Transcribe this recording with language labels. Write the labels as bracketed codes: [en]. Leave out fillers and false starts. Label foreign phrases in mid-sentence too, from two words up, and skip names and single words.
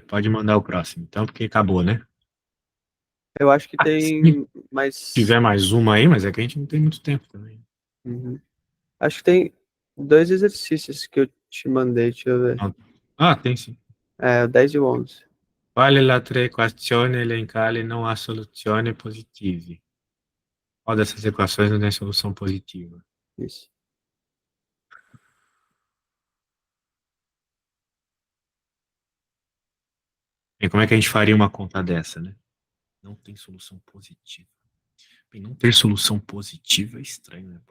[pt] Pode mandar o próximo, então, porque acabou, né? Eu acho que Ah, se tem mais. tiver mais uma aí, mas é que a gente não tem muito tempo também. Uhum. Acho que tem dois exercícios que eu te mandei, deixa eu ver. Não. Ah, tem sim. É, o 10 e o 11. [it] Quale la tre equazioni elencali non ha soluzione positive? [pt] Qual dessas equações não tem solução positiva? Isso. E como é que a gente faria uma conta dessa, né? Não tem solução positiva. Bem, não ter solução positiva é estranho, né?